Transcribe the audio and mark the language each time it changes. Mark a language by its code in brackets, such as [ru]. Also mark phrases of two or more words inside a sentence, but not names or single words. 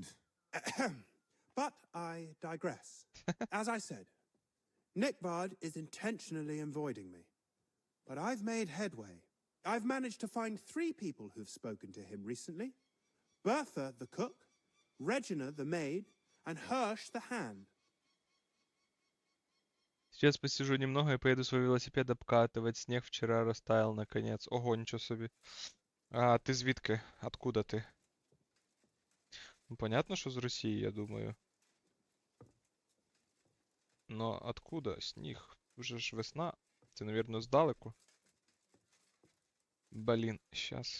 [en] But I digress. As I said, Nickvard is intentionally avoiding me. But I've made headway. I've managed to find 3 people who've spoken to him recently. Bertha, the cook, Regina, the maid, and Hirsch, the hand. [ru] Сейчас посижу немного и поеду свой велосипед обкатывать. Снег вчера растаял наконец. [uk] Ого, ничего собі. А ти звідки? [ru] Откуда ти? [uk] Ну, понятно, що з Росії, я думаю. [ru] Но откуда сніг? [uk] Уже ж весна. Це, навірно, здалеку. Блін, щас.